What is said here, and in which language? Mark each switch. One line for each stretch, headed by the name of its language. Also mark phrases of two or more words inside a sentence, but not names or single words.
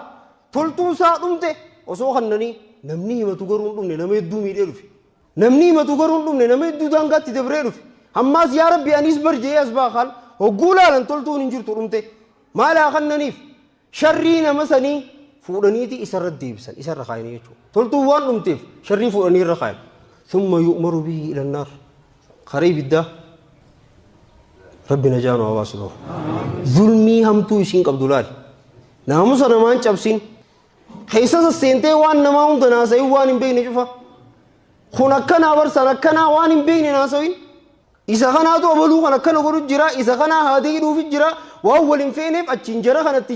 Oromo: toltuu isaa dhumte osoo kannanii namni himatu garuu dhumne nama hedduu miidhee dhufe namni himatu garuu dhumne nama hedduu daangaatti dabree dhufe ammaas yaa rabbi anis barjee as baakaan hogguu laalan toltuun hin jirtu dhumte maalaa kannaniif sharrii nama sanii fuudhaniiti isarra deebisan isarra kaayanii jechuudha toltuu waan dhumteef sharrii fuudhanii irra kaayan
Arabic: ثم يؤمر به إلى النار
Oromo: karii biddaa rabbi najaanu hawaasuudha zulmii hamtuu isiin qabdu laali naamusa namaan cabsin keessa sasseentee waan namaa hunda naasa'in waan hin beekne cufa kun akkanaa barsan akkanaa waan hin beekne naasa'in isa kanaatu abaluu kan akkana godhu jira isa kanaa haadee hidhuufi jira waan wal hin feeneef achiin jara kanatti